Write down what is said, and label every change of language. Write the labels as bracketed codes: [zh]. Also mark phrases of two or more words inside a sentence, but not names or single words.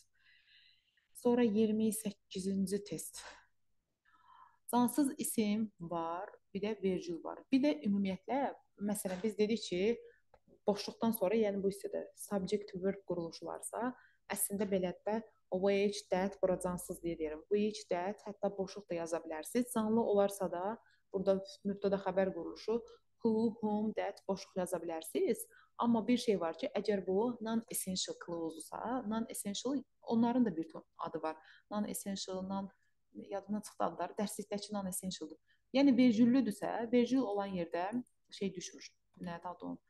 [az] Sonra 28-ci test. Cansız isim var, bir də vergül var. Bir də ümumiyyətlə, məsələn, biz dedik ki, boşluqdan sonra, yəni bu hissədə [en] subject verb [az] quruluşu varsa, əslində belədir də, [en] which, that, [az] bura cansız deyə deyirəm. [en] Which, that, [az] hətta boşluq da yaza bilərsiniz. Canlı olarsa da, burada mübtəda xəbər quruluşu, [en] who, whom, that, [az] boşluq yaza bilərsiniz. Amma bir şey var ki, əgər bu [en] non-essential clause-sa, [az] non-essential, onların da bir adı var. Non-essential, yadımdan çıxdı adları, dərslikdəki non-essentialdır. Yəni vergüllüdürsə, vergül olan yerdə şey düşmür. Nədir adı onun?